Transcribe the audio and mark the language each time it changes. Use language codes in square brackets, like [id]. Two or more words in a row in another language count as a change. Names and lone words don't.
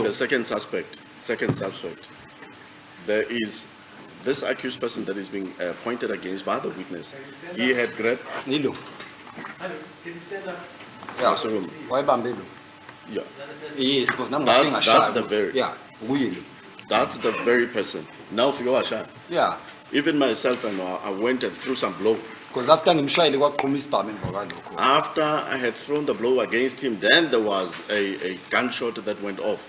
[en] the second suspect. There is this accused person that is being pointed against by the witness. He had grabbed. Nilo. Hello, can you stand up? Yeah. Awesome. [zu] Wayebambe lo. [en] Yeah, Yes, because nami That's- [zu] ngafika [en] that's [zu] ngashaya. [en] the very- Yeah, [zu] kuye lo. [en] that's the very person. Now for your shot. Yeah. Even myself, I went and threw some blow. Because after [zu] ngimshayile kwaqhuma isibhamu emva kwalokho. [en] After I had thrown the blow against him, then there was a gunshot that went off.